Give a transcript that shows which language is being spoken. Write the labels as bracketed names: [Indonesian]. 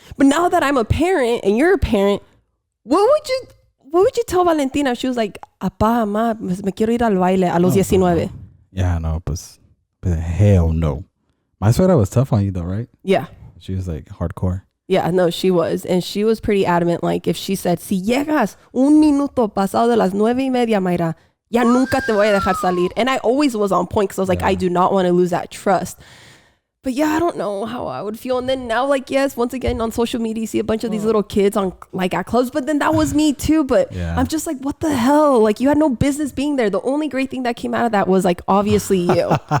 [English] But now that I'm a parent and you're a parent, what would you tell Valentina? She was like, [Spanish] Apá, mamá, me quiero ir al baile a los 19. [English] Yeah, no, but hell no. My suegra was tough on you though, right? Yeah. She was like hardcore. Yeah, no, she was. And she was pretty adamant. Like if she said, [Spanish] si llegas un minuto pasado de las 9:30, Myra, ya nunca te voy a dejar salir. [English] And I always was on point because I was like, I do not want to lose that trust. But yeah, I don't know how I would feel. And then now, like, yes, once again on social media, you see a bunch of these little kids on like at clubs. But then that was me too. But I'm just like, what the hell? Like, you had no business being there. The only great thing that came out of that was like, obviously you.